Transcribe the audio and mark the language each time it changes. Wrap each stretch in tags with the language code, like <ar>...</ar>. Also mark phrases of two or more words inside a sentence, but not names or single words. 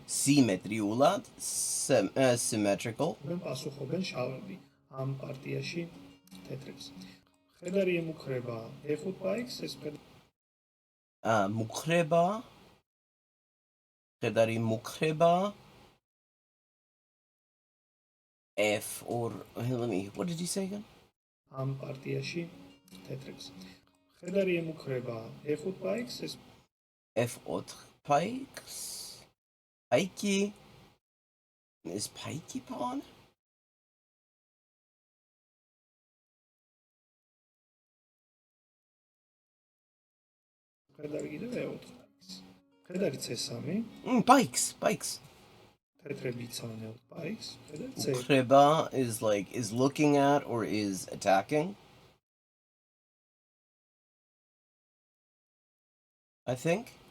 <ka>Symmetriულად, symmetrical. პასუხობენ შავები ამ პარტიაში თეთრებს. მხედარი ემუქრება E5 პაიკს, ეს მუქრება. მხედარი მუქრება.</ka> <en>F or what did he say again?</en> <ka>ამ პარტიაში თეთრებს. მხედარი ემუქრება E5 პაიკს, ეს</ka> <en>F4 pikes. Pikey. Is pikey pawn?</en> <ka>მხედარი კიდევ E4 პაიკს. მხედარი C3.</ka> <en>Pikes.</en> <ka>თეთრები იცავენ E4 პაიკს. მხედარი C.</ka> <en>Mukhreba is looking at or is attacking. I think.</en>